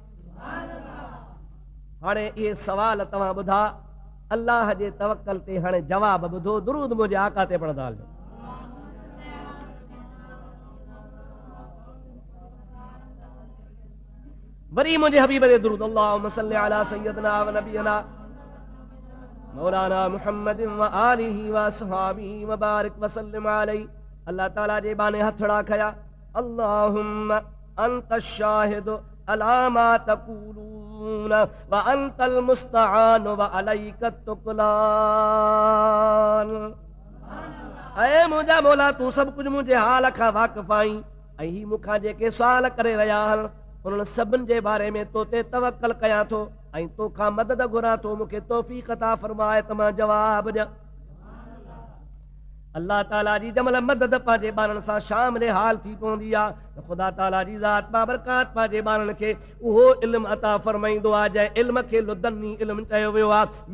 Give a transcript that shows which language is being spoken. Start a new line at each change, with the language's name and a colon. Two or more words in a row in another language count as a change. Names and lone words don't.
Sindhi: हाणे इहे सवाल तव्हां ॿुधा, अल्लाह जे तवक्कल ते हाणे जवाब ॿुधो। दुरूद मुंहिंजे आका ते पढ़ंदा हलिजो। वरी मुंहिंजे हबीब ते दुरूद।
Arabic: اللهم صل على سيدنا ونبينا مولانا محمد وآله وأصحابه وبارك وسلم عليه.
Sindhi: अल्लाह ताला जे बाने हथड़ा खया।
Arabic: اللهم أنت شاهد على ما تقولون وأنت المستعان وعليك التكلان.
Sindhi: ऐ मुंहिंजा मौला, तूं सभु कुझु मुंहिंजे हाल खां वाक़िफ़ आहीं ऐं ही मूंखां जेके सुवाल करे रहिया आहिनि उन्हनि सभिनि जे बारे में तो ते तवक्कल कयां थो ऐं तोखां मदद घुरां थो। मूंखे तौफ़ीक़ अता फरमाए त मां जवाब ॾियां। अल्लाह ताला जी जमल मदद पंहिंजे ॿारनि सां शामिल हाल थी पवंदी आहे त ख़ुदा ताला जी ज़ात बाबरकात पंहिंजे ॿारनि खे उहो इल्मु अता फरमाईंदो आहे जंहिं इल्म खे लुदनी इल्मु चयो वियो आहे।